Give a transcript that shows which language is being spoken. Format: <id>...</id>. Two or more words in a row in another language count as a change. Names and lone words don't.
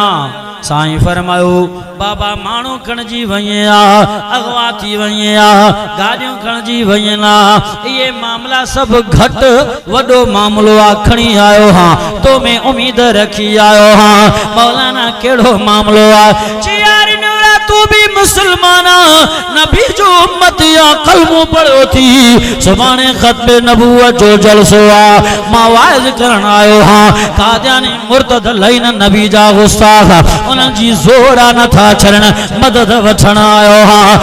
<sd>साईं फरमायो बाबा माण्हू खणिजी वञे आ, अगवा थी वञे आ, गाॾियूं खणिजी वञनि आ, इहे मामला सभु घटि वॾो मामलो आहे, खणी आयो हां, तो में उम्मीद रखी आयो हां। मौलाना कहिड़ो मामलो आहे? चियारी नूरा तू भी मुसलमान नबी जो उम्मत या कलमो पढ़ो थी, सुभाणे ख़त्म नबूवत जो जलसो आहे, मां वाइज़ करण आयो हां। कादियानी मुर्तद लईन नबी जा गुस्ताख, उन्हनि जी ज़ोरा नथा छॾण, मदद वठण आयो हां।</sd>